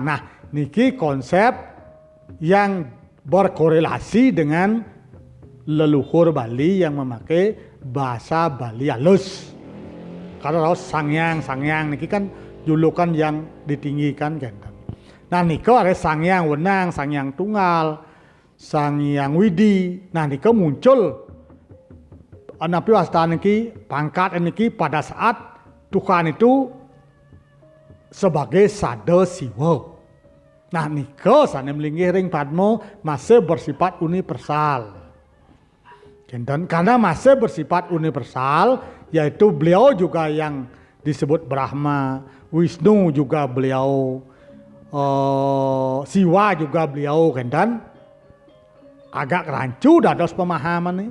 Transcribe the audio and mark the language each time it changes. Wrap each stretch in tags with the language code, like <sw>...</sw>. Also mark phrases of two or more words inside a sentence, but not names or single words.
<id>Nah, niki konsep yang berkorelasi dengan leluhur Bali yang memakai bahasa Bali halus. Kalau Sang Hyang niki kan julukan yang ditinggikan kan. Nah niko ada Sang Hyang Wenang, Sang Hyang Tunggal, Sang Hyang Widi. Nah niko muncul</id> <ban>napi wasta niki pangkat niki</ban> <id>pada saat Tuhan itu sebagai Sada Siwa. Nah</id> <ban>niko sana melinggih ring Padmo</ban> <id>masih bersifat universal. Dan karena masih bersifat universal, yaitu beliau juga yang disebut Brahma, Wisnu juga beliau, Siwa juga beliau, dan agak rancu dados pemahaman nih.</id>